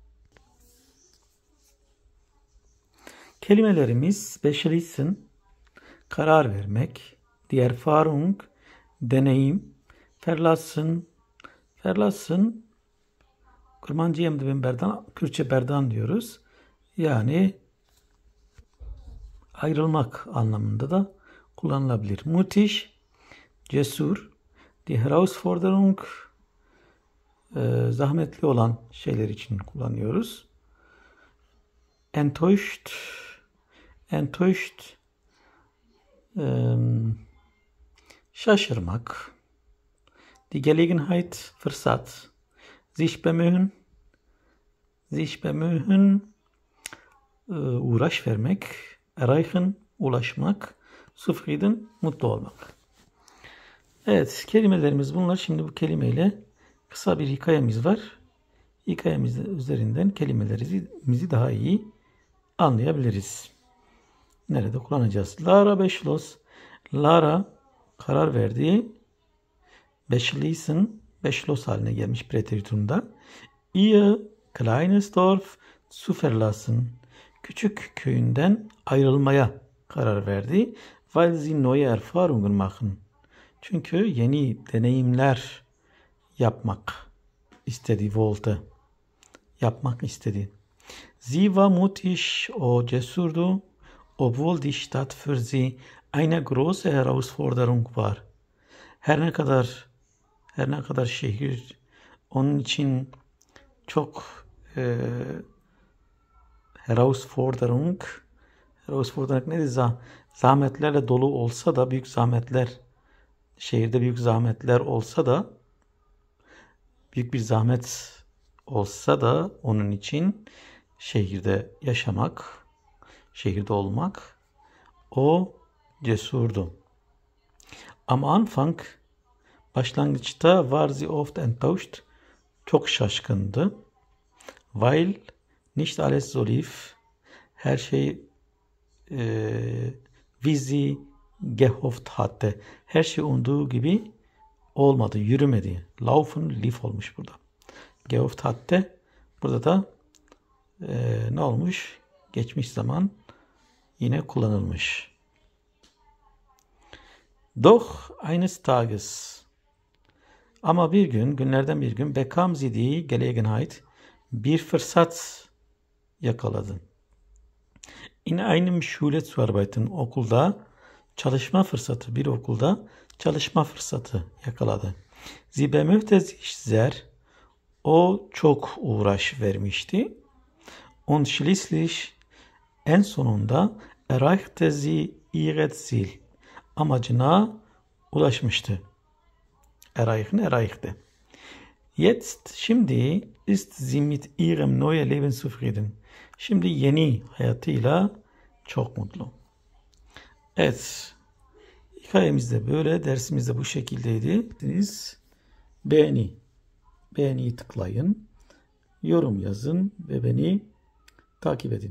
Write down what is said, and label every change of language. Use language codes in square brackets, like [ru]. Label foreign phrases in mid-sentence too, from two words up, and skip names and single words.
[tr] Kelimelerimiz beschließen, karar vermek, [de] die Erfahrung, [tr] deneyim, verlassen, Kurmancı ben berdan, Kürtçe berdan diyoruz. Yani ayrılmak anlamında da kullanılabilir. [de] Mutig, cesur, die Herausforderung, [tr] zahmetli olan şeyler için kullanıyoruz. [de] Enttäuscht, şaşırmak. Die Gelegenheit, fırsat. Sich bemühen, [tr] uğraş vermek. Erreichen, ulaşmak. Zufrieden, mutlu olmak. Evet, kelimelerimiz bunlar. Şimdi bu kelimeyle kısa bir hikayemiz var. Hikayemiz üzerinden kelimelerimizi daha iyi anlayabiliriz. Nerede kullanacağız? Lara beschloss. Lara karar verdi. Beschloss haline gelmiş preteritumda. [de] Ihr kleines Dorf zu verlassen. [tr] Küçük köyünden ayrılmaya karar verdi. [de] Weil sie neue Erfahrungen machen. [tr] Çünkü yeni deneyimler yapmak istedi, wollte. Yapmak istedi. [de] Sie war mutig, [tr] o cesurdu, [de] obwohl die Stadt für sie eine große Herausforderung war. [tr] Her ne kadar şehir onun için çok Herausforderung nedir? Zahmetlerle dolu olsa da şehirde büyük zahmetler olsa da büyük bir zahmet olsa da onun için şehirde yaşamak, şehirde olmak o cesurdu. [de] Am Anfang başlangıçta war sie oft enttäuscht, [tr] çok şaşkındı. [de] Weil nicht alles so lief, [tr] her şey [de] wie sie gehofft hatte. [tr] Her şey umduğu gibi olmadı, yürümedi. [de] Laufen, lief [tr] olmuş burada. [de] Gehofft hatte, [tr] burada da ne olmuş? Geçmiş zaman yine kullanılmış. [de] Doch eines Tages, [tr] ama bir gün, günlerden bir gün [de] bekam sie die Gelegenheit, [tr] bir fırsat yakaladı. [de] In einem Schule zu arbeiten, [tr] okulda çalışma fırsatı, bir okulda çalışma fırsatı yakaladı. [de] Sie bemühte sich sehr, [tr] o çok uğraş vermişti. [de] Und schließlich, [tr] en sonunda [de] erreichte sie ihr Ziel, [tr] amacına ulaşmıştı. [de] Erreichte. Jetzt, şimdi ist sie mit ihrem neuen Leben zufrieden. [tr] Şimdi yeni hayatıyla çok mutlu. Evet, hikayemiz de böyle, dersimiz de bu şekildeydi. Beğeniyi tıklayın, yorum yazın ve beni takip edin.